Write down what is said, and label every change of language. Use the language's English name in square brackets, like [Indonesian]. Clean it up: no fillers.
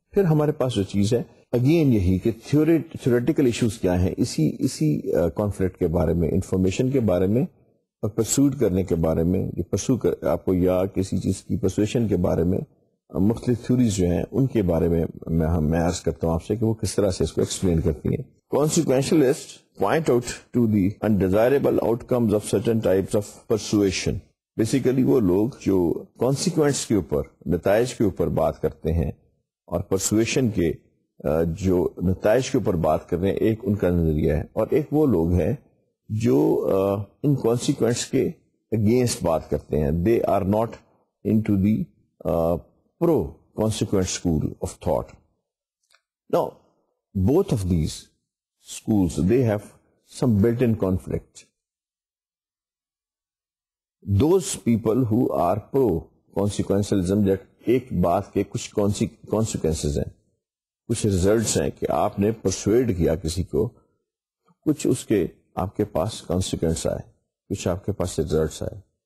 [Urdu] پھر ہمارے پاس جو چیز ہے اگین یہی کہ تھیوریٹیکل ایشوز کیا ہیں اسی کانفلکٹ کے بارے میں, انفارمیشن کے بارے میں اور پرسوٹ کرنے کے بارے میں, آپ کو یا کسی چیز کی پرسویشن کے بارے میں مختلف تھیوریز جو ہیں ان کے بارے میں عرض کرتا ہوں آپ سے کہ وہ کس طرح سے اس کو ایکسپلین کرتی ہیں. [English] Consequentialists point out to the undesirable outcomes of certain types of persuasion. [Urdu] Basically وہ لوگ جو کانسیکوینس کے اوپر, نتائج کے اوپر بات کرتے ہیں اور پرسویشن کے جو نتائج کے اوپر بات کر رہے ہیں, ایک ان کا نظریہ ہے, اور ایک وہ لوگ ہیں جو ان کانسیکوینس کے اگینسٹ بات کرتے ہیں. [English] They are not into the pro consequent school of thought. Now, both of these schools, they have some built-in conflict. Those people who are pro consequentialism, that [Urdu] ایک بات کے کچھ consequences ہیں, کچھ results ہیں کہ آپ نے persuade کیا کسی کو, کچھ اس کے آپ کے پاس consequence آئے, کچھ آپ کے پاس results آئے.